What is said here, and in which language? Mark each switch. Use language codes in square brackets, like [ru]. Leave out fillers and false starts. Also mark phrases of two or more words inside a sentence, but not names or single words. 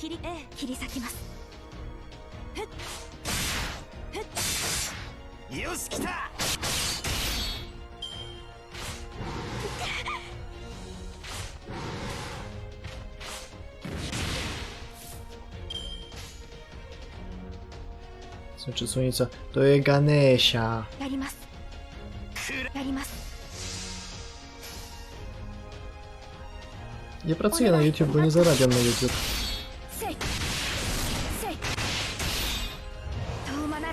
[ja] 切り裂きます。よし来た。 [pl] Znaczy słońca. To jest Ganesia. [ja] やります。やります。 [pl] Nie pracuję na YouTube, bo nie zarabiam na YouTube. [ja] せいせい遠間なら